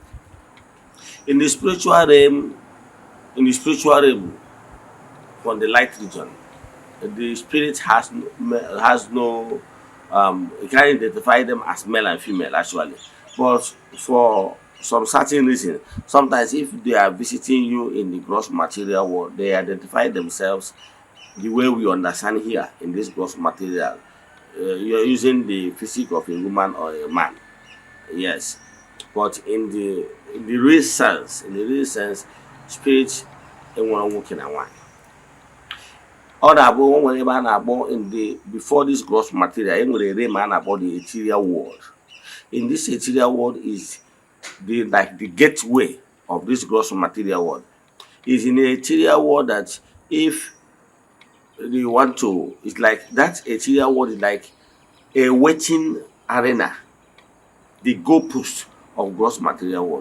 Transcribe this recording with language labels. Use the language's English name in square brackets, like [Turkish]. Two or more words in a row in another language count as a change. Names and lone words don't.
[English] In the spiritual realm, in the spiritual realm from the light region, the spirit has no you can identify them as male and female actually, but for some certain reason, sometimes if they are visiting you in the gross material world, they identify themselves the way we understand here in this gross material. You're using the physique of a woman or a man, yes, but in the real sense, spirit [Igbo] enwere nwoke na nwanyị. Ọ na-abụ o nwere ebe a na-akpọ [English] in the before this gross material, [Igbo] e nwere realm a na-akpọ [English] the ethereal world. In this ethereal world is the like the gateway of this gross material world. Is in the ethereal world that if you want to, it's like that ethereal world is like a waiting arena, the goalpost of gross material world.